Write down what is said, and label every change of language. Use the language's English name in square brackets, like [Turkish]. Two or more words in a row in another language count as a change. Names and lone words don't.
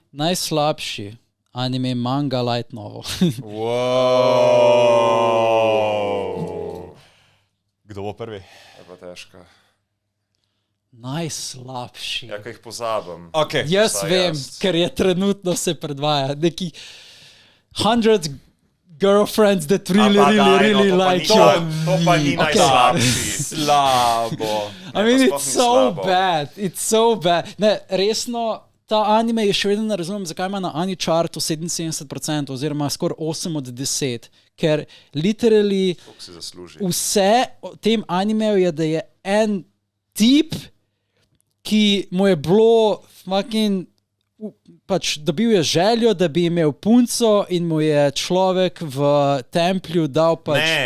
[Slovenian] najslabši anime, manga, light novel. Wow. Kdo bo prvi? Je pa težko. Najslabši. Ja, kaj jih pozabim. Okay. Jaz Vsaj vem, jaz. ker je trenutno se predvaja. [English] Neki 100 girlfriends that really like you. [Slovenian] To pa ni Okay. najslabši. Slabo. [English] I mean, [Slovenian] to it's sploh ni so slabo. [English] bad. It's so bad. [Slovenian] Ne, resno, ta anime je še vedno ne razumem, zakaj ima na Anichartu 77% oziroma skoraj 8 od 10. Ker literally Koliko si zasluži? vse o tem animeju je, da je en tip, ki mu je bilo fucking pač dobil je željo, da bi imel punco in mu je človek v templju dal pač...